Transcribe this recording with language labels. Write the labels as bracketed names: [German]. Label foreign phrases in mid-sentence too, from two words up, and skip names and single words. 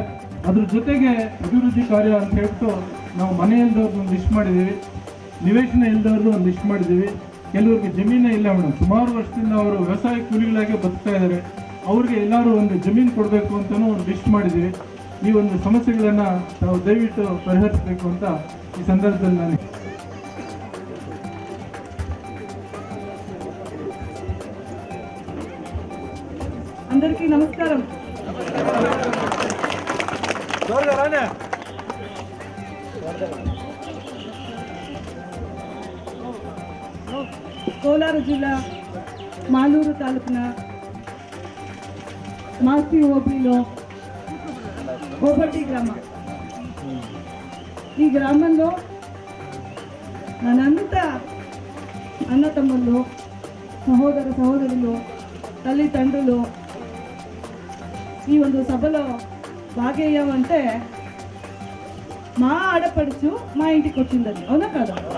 [Kannada] ಅದ್ರ ಜೊತೆಗೆ ಅಭಿವೃದ್ಧಿ ಕಾರ್ಯ ಅಂತ ಹೇಳ್ಬಿಟ್ಟು ನಾವು ಮನೆ ಇಲ್ದವ್ರದ್ದು ಒಂದು ಲಿಸ್ಟ್ ಮಾಡಿದ್ದೀವಿ, ನಿವೇಶನ ಇಲ್ದವ್ರದ್ದು ಒಂದು ಲಿಸ್ಟ್ ಮಾಡಿದ್ದೀವಿ. ಕೆಲವ್ರಿಗೆ ಜಮೀನೇ ಇಲ್ಲ ಮೇಡಮ್, ಸುಮಾರು ವರ್ಷದಿಂದ ಅವರು ವ್ಯವಸಾಯ ಕೂಲಿಗಳಾಗಿ ಬದುಕ್ತಾ ಇದ್ದಾರೆ. ಅವ್ರಿಗೆ ಎಲ್ಲರೂ ಒಂದು ಜಮೀನು ಕೊಡಬೇಕು ಅಂತಲೂ ಒಂದು ಲಿಸ್ಟ್ ಮಾಡಿದ್ದೀವಿ. ಈ ಒಂದು ಸಮಸ್ಯೆಗಳನ್ನು ನಾವು ದಯವಿಟ್ಟು ಪರಿಹರಿಸಬೇಕು ಅಂತ ಈ ಸಂದರ್ಭದಲ್ಲಿ ನಾನು [Telugu] అందరికీ నమస్కారం. [Kannada] ಕೋಲಾರ ಜಿಲ್ಲಾ ಮಾಲೂರು ತಾಲೂಕಿನ ಮಾಸ್ತಿ ಹೋಬಳಿలో కోపటి గ్రామ. [Telugu] ఈ గ్రామంలో నన్నంతా అన్న తమ్ముళ్ళు, సహోదర సహోదరులు, తల్లిదండ్రులు ఈ ಒಂದು సభలో భాగయ్యామంటే మా ఆడపడుచు మా ఇంటికి వచ్చిందని, అవునా కదా?